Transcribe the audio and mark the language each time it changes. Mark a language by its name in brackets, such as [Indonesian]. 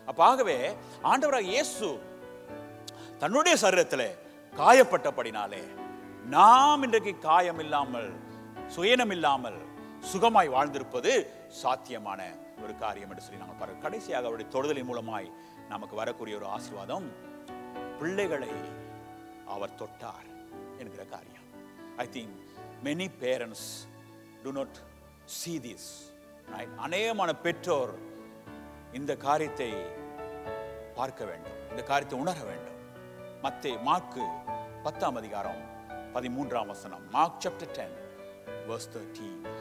[Tamil] ஆகவே ஆண்டவராக இயேசு தன்னுடைய சரீரத்தில் காயப்பட்டபடினாலே நாம் இன்றைக்கு காயம் இல்லாமல் சுயனம் இல்லாமல் சுகமாய் வாழ்ந்திருப்பது சாத்தியமான ஒரு காரியம் என்று சொல்லி நாங்கள் பாருங்கள். கடைசியாக அவருடைய தொடுதலின் மூலமாய் நமக்கு வரக்கூடிய ஒரு ஆசீர்வாதம், பிள்ளைகளை அவர் தொட்டார் என்கிற காரியம். [English] I think many parents do not see this, right? [Tamil] அநேகமான பெற்றோர் இந்த காரியத்தை பார்க்க வேண்டும், இந்த காரியத்தை உணர வேண்டும். மார்க்கு 10ஆம் அதிகாரம் 13ஆம் வசனம், [English] Mark chapter 10 verse 13.